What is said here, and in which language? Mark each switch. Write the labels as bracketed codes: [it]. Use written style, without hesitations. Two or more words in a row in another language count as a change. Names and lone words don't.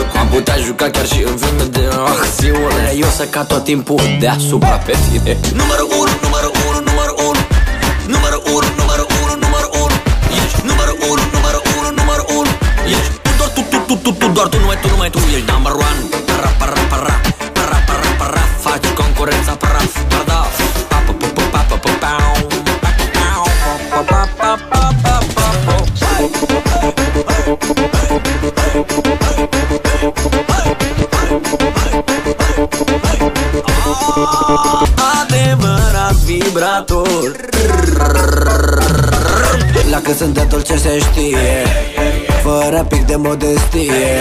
[ro] Am putea juca chiar și în filme de acțiune. Eu să ca tot timpul deasupra pe tine. Numărul 1, numărul 1, numărul 1. Numărul 1, numărul 1, numărul 1. Ești numărul 1, numărul 1, numărul 1. Ești doar tu, numai tu, numai tu. Ești [en] number one. Para, para, para, para, para, para. [ro] Faci concurența praf, pardaf. Pa, pa, pa, pa, pa, pa, pa, pa, pa, pa, pa, pa. Adevărat vibrator. La cât sunt de dulce se știe, fără pic de modestie.